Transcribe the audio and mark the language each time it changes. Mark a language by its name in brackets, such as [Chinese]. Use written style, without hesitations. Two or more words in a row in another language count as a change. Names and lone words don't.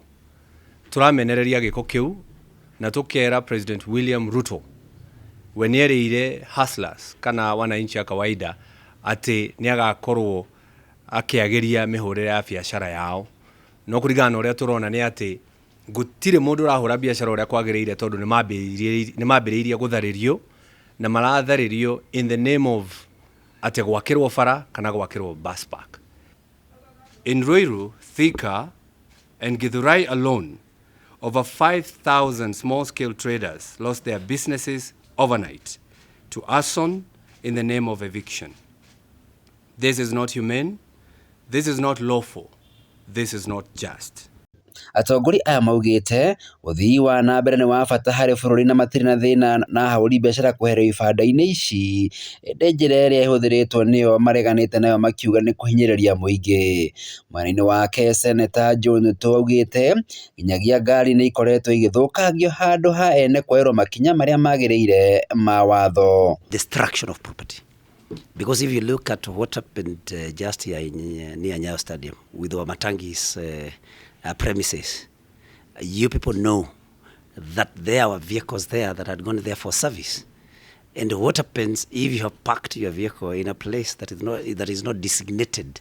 [Kikuyu] Tũramenereria gĩko kĩu na tũkera President William Ruto we nĩerĩire hustlers kana [Swahili] wananchi a kawaida [Kikuyu] atĩ nĩagakorwo akĩagĩria mĩhũrĩre ya biacara yao. No kũringana na ũrĩa tũrona nĩ atĩ gũtirĩ mũndũ ũrahũra biacara ũrĩa kwagĩrĩire tondũ nĩmambĩrĩirie gũtharĩrio na maratharĩrio [English] in the name of [Kikuyu] atĩ gwakĩrwo bara kana gwakĩrwo [English] bus park. In Ruiru, Thika and Githurai alone, over 5,000 small-scale traders lost their businesses overnight to arson in the name of eviction. This is not humane, this is not lawful, this is not just. [Kikuyu] Atongoria aya maugĩte ũthii wa na mbere nĩ wa bata harĩ bũrũri na matirĩ na thĩna na ahũri biacara kweherio ibanda-inĩ ici, ĩndĩ njĩra ĩrĩa ĩhũthĩrĩtwo nĩyo mareganĩte nayo makiuga nĩ kũhinyĩrĩria mũingĩ. Mwena-inĩ wake seneta Joe Nyoto augĩte nginyagia ngari nĩ ikoretwo igĩthũkangio handũ ha ene kwoerwo makinya marĩa magĩrĩire ma watho. [English] Destruction of property. Because if you look at what happened just here near Nyayo Stadium with Wamatangi's premises, you people know that there were vehicles there that had gone there for service. And what happens if you have parked your vehicle in a place that is not designated?